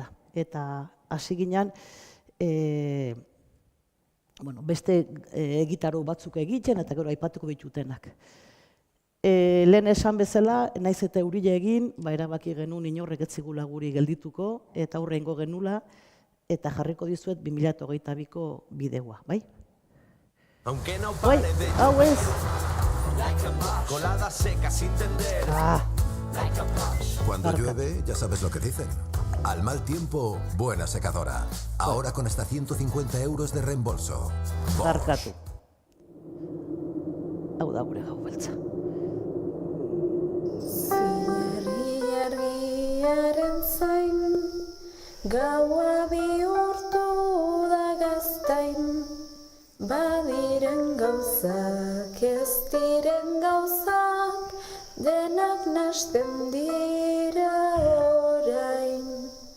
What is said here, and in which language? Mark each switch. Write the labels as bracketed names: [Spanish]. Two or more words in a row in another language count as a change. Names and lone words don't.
[Basque] Eta hasi ginen, beste egitarau batzuk egiten, eta gero aipatuko ditutenak. Lehen esan bezala, naiz eta eurile egin, erabaki genuen inorrek ez zigula guri geldituko, eta aurrengo genula, eta jarriko dizuet 2022ko bideoa, bai? Bai, hau ez! [Spanish] Cuando llueve, ya sabes lo que dicen. Al mal tiempo, buena secadora. Ahora con hasta 150 euros de reembolso. [Basque] Barkatu. Hau da gure gau beltza. Argiaren zain, gaua bihurtu da gaztain, badiren gauzak ez diren gauzak, denak nasten dira orain.